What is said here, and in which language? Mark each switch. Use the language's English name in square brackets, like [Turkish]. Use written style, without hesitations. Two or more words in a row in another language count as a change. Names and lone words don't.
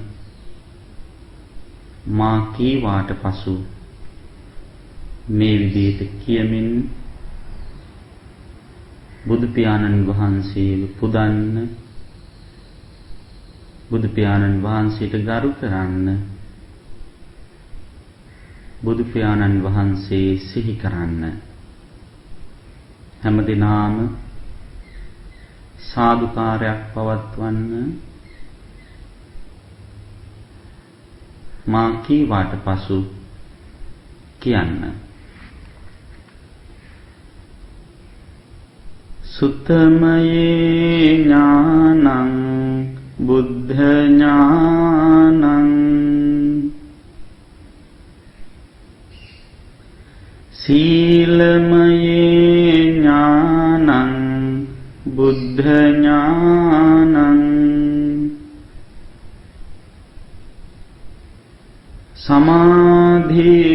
[Sinhala] මා කීවාට පසු මේ විදිහට කියමින් බුදු පියාණන් වහන්සේව පුදන්න, බුදු පියාණන් වහන්සේට ගරු කරන්න, බුදු පියාණන් වහන්සේ සිහි කරන්න හැමදිනාම සාදුකාරයක් පවත්වන්න. මා කීවාට පසු කියන්න. [Pali] සුත්තමයේ ඥානං බුද්ධ ඥානං සීලමයේ ඥානං බුද්ධ ඥානං සමාධි